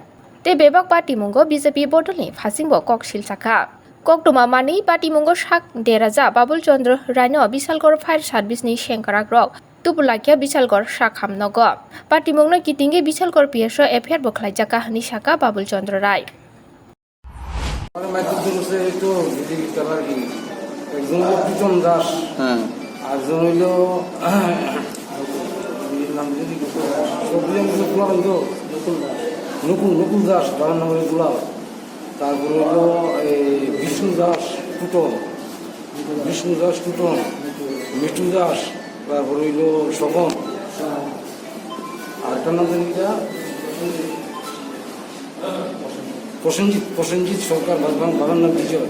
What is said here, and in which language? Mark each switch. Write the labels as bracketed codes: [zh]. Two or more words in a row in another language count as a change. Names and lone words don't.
[trp] Te Bebak Patimongo BJP Bodolni Phasingbo Kokshil Saka. Koktuma Mani Patimongo Shak Deraja Babul Chandra Rai no Bishalgor Fire Service ni Shenkarak Rok Tupulakia Bishalgor Shakham Nogo. Patimongno Kitingi Bishalgor PSO Affair Bokhlaijaka Nishaka Babul Chandra Rai. [bn] একজন হলো প্রীতম দাস, আরেকজন হইল নকুল দাস, তার নাম হলো গোলাপ। তারপরে হইল বিষ্ণু দাস টুটন, মিঠু দাস, তারপরে হইল স্বপন, আরেকটার নাম জানিটা প্রসেনজিৎ সরকার, বাবার নাম বিজয়।